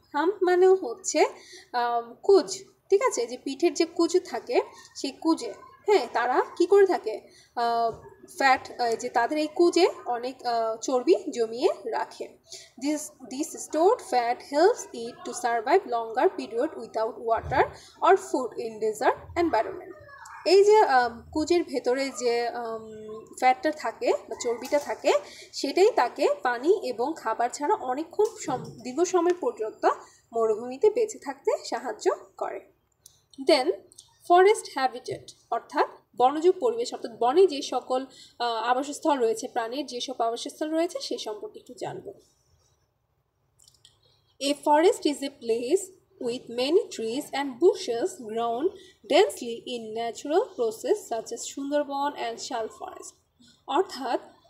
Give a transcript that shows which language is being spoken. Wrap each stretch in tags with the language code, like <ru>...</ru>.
<bn>Hump মানে হচ্ছে কুজ, ঠিক আছে, যে পিঠের যে কুজ থাকে সেই কুজে, হ্যাঁ, তারা কি করে থাকে, ফ্যাট যে তাদের এই কুজে অনেক চর্বি জমিয়ে রাখে.</bn> <en>This stored fat helps it to survive longer period without water or food in desert environment.</en> <bn>এই যে কুজের ভেতরে যে ফ্যাটটা থাকে বা চর্বিটা থাকে সেটাই তাকে পানি এবং খাবার ছাড়া অনেকক্ষণ দীর্ঘ সময় পর্যন্ত মরুভূমিতে বেঁচে থাকতে সাহায্য করে.</bn> <en>then forest habitat</en> <bn>অর্থাৎ বনজ পরিবেশ অর্থাৎ বনে যে সকল আবাসস্থল রয়েছে, প্রাণীর যেসব আবাসস্থল রয়েছে সে সম্পর্কে একটু জানব.</bn> <en>A forest is a place with many trees and bushes grown densely in natural process such as Sundarban and Shal forest. অর্থাৎ</en>